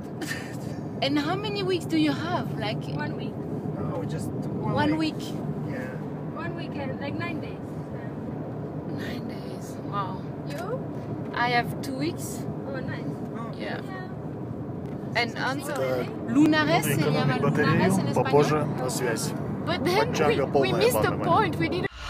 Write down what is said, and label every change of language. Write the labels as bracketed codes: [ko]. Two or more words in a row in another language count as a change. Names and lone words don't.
[en] And how many weeks do you have? Like 1 week. No, just one week. Yeah. 1 weekend, like 9 days. 9 days. Wow. You? I have 2 weeks. Oh, nice. Yeah. Yeah. And answer. [ru] Так, [es] Lunares, [ru] буду [es] se llama [ru] экономить [es] lunares en [ru] батарею, [es] español. [ru] попозже на связь. [en] But then [ru] Пачанга [en] we [ru] полная, [en] missed the [ru] бана, [en] point. We didn't